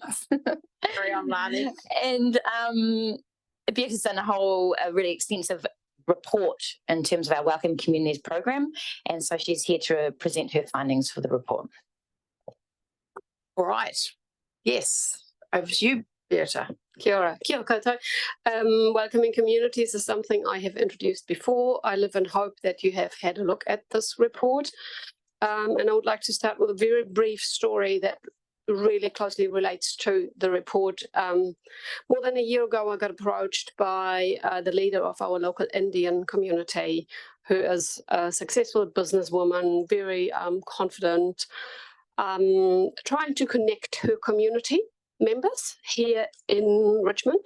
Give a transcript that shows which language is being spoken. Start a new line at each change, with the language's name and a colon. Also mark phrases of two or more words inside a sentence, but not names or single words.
English: Carry on, Lani. And Berta's done a really extensive report in terms of our Welcome Communities program. And so she's here to present her findings for the report. All right. Yes, over to you, Beata.
Māori: Kia ora, kia koutou.
English: Welcoming communities is something I have introduced before. I live in hope that you have had a look at this report. And I would like to start with a very brief story that really closely relates to the report. More than a year ago, I got approached by the leader of our local Indian community, who is a successful businesswoman, very confident, trying to connect her community members here in Richmond.